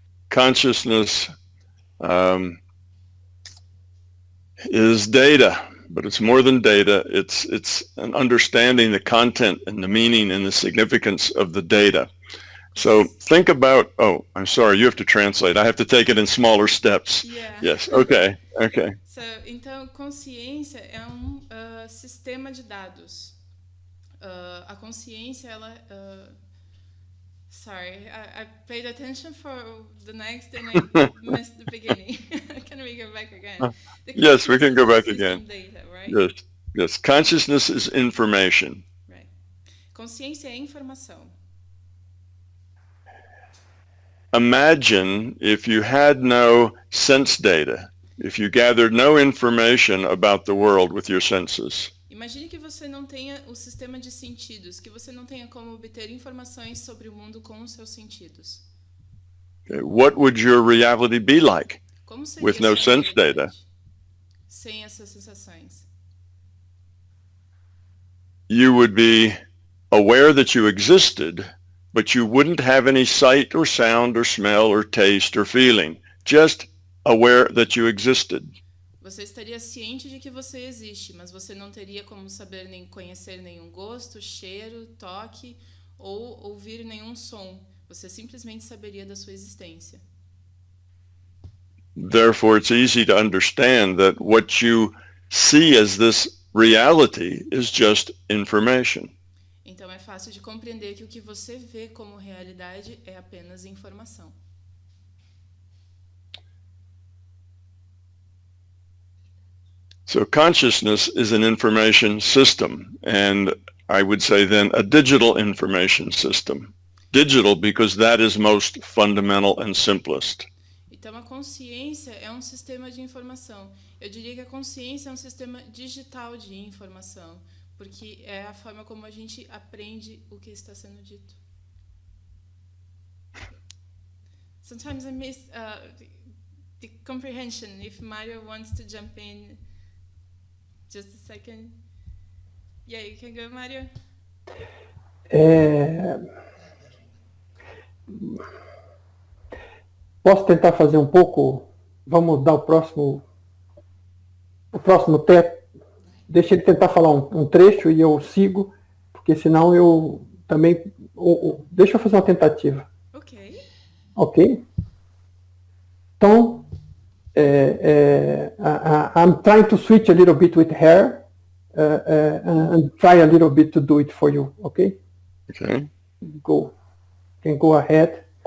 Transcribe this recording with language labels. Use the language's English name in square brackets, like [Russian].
[English] Consciousness is data, but it's more than data. It's an understanding the content and the meaning and the significance of the data. So think about, I'm sorry, you have to translate. I have to take it in smaller steps. Yeah. Yes, okay. [Portuguese] So, então, consciência é sistema de dados. A consciência, ela... [English] sorry, I paid attention for the next and I missed the beginning. Can we go back again? Yes, we can go back again. Data, right? Yes. Consciousness is information. Right. [Portuguese] Consciência é informação. [English] Imagine if you had no sense data, if you gathered no information about the world with your senses. [Portuguese] Imagine que você não tenha o sistema de sentidos, que você não tenha como obter informações sobre o mundo com os seus sentidos. [English] Okay, what would your reality be like [Portuguese] Como seria [English] with no [Portuguese] sua [English] sense data? [Portuguese] realidade sem essas sensações? [English] You would be aware that you existed, but you wouldn't have any sight or sound or smell or taste or feeling, just aware that you existed. [Portuguese] Você estaria ciente de que você existe, mas você não teria como saber nem conhecer nenhum gosto, cheiro, toque ou ouvir nenhum som. Você simplesmente saberia da sua existência. [English] Therefore, it's easy to understand that what you see as this reality is just information. [Portuguese] Então é fácil de compreender que o que você vê como realidade é apenas informação. [English] So consciousness is an information system, and I would say then a digital information system. Digital because that is most fundamental and simplest. [Portuguese] Então a consciência é um sistema de informação. Eu diria que a consciência é um sistema digital de informação, porque é a forma como a gente aprende o que está sendo dito. [English] Sometimes I miss the comprehension. If Mario wants to jump in, just a second. Yeah, you can go, Mario. [Portuguese] Posso tentar fazer um pouco? Vamos dar o próximo teto. Deixa ele tentar falar um trecho e eu sigo, porque senão eu também... deixa eu fazer uma tentativa. Ok. Ok? Então, [English] I'm trying to switch a little bit with her and try a little bit to do it for you, okay? Okay. Can go ahead.